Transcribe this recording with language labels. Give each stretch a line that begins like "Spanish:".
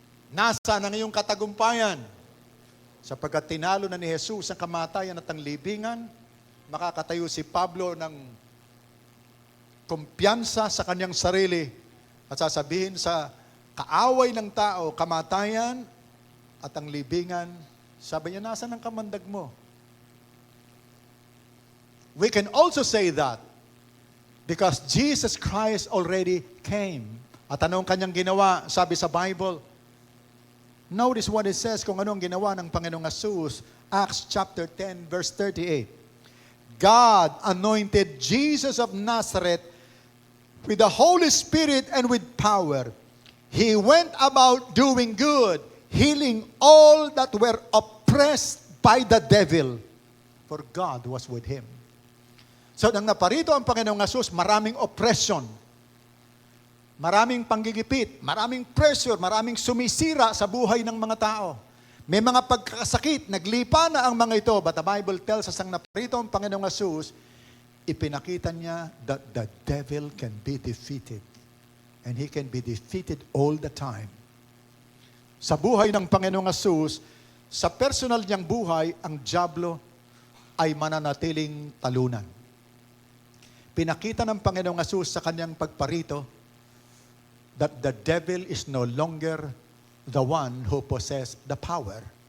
Filipino: Nasaan ang iyong katagumpayan? Sapagkat tinalo na ni Jesus ang kamatayan at ang libingan, makakatayo si Pablo ng kumpiyansa sa kanyang sarili at sasabihin sa kaaway ng tao, kamatayan at ang libingan, sabi niya, nasaan ang kamandag mo?
English: We can also say that because Jesus Christ already came.
Filipino: At anong kanyang ginawa? Sabi sa Bible,
English: notice what it says
Filipino: kung anong ginawa ng Panginoong Jesus.
English: Acts chapter 10 verse 38. God anointed Jesus of Nazareth with the Holy Spirit and with power. He went about doing good, healing all that were oppressed by the devil, for God was with him.
Filipino: So nang naparito ang Panginoong Jesus, maraming oppression. Maraming panggigipit, maraming pressure, maraming sumisira sa buhay ng mga tao. May mga pagkakasakit, naglipa na ang mga ito.
English: But the Bible tells us,
Filipino: ang naparito ang Panginoong Jesus, ipinakita niya
English: that the devil can be defeated. And he can be defeated all the time.
Filipino: Sa buhay ng Panginoong Jesus, sa personal niyang buhay, ang dyablo ay mananatiling talunan. Pinakita ng Panginoong Jesus sa kanyang pagparito,
English: that the devil is no longer the one who possesses the power.